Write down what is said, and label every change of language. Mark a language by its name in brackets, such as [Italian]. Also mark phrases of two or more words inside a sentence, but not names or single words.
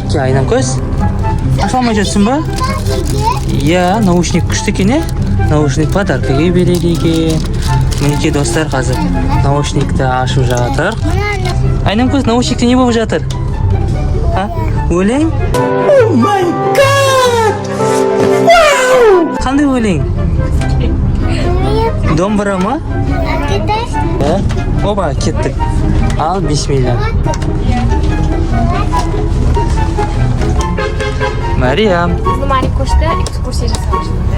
[Kazakh] Ке, айнам көз. Ашалмай жатсың ба? Я, наушник күшті екен, наушник подаркаға береді екен. Мінекей достар, қазір наушникті ашып жатыр. Айнам көз, наушникте не болып жатыр? Өлең? [English] Oh my god! [Kazakh] Қандай өлең? Домбыра ма? Оба, кеттік. Ал, бисмилля. Мариям. Мари көшті, экскурсия жасамыз.